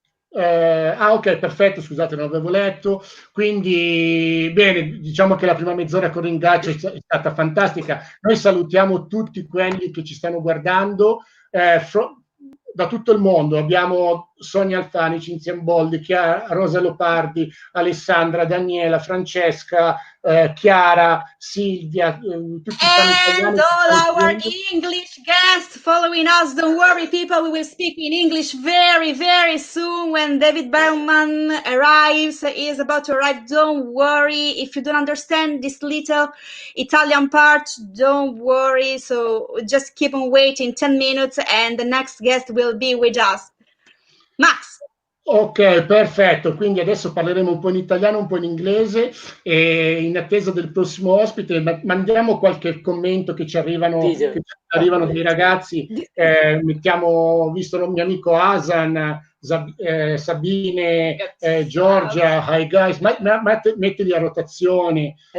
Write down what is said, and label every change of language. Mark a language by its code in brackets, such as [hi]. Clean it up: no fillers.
[it] Ok, perfetto, scusate, non avevo letto. Quindi, bene, diciamo che la prima mezz'ora con Ringaccio è stata fantastica. Noi salutiamo tutti quelli che ci stanno guardando da tutto il mondo. Abbiamo Sonia Alfani, Cinzia Boldi, Rosa Lopardi, Alessandra, Daniela, Francesca, Chiara, Silvia, tutti [en] And all our English guests following us, don't worry people, we will speak in English very, very soon when David Bergman arrives, he is about to arrive. Don't worry, if you don't understand this little Italian part, don't worry, so just keep on waiting 10 minutes and the next guest will be with us. [it] Max. Ok, perfetto, quindi adesso parleremo un po' in italiano, un po' in inglese e in attesa del prossimo ospite mandiamo qualche commento che ci arrivano dei ragazzi, mettiamo, visto il mio amico Hasan, Sabine, Giorgia, [en] hi guys, [it] mettili a rotazione.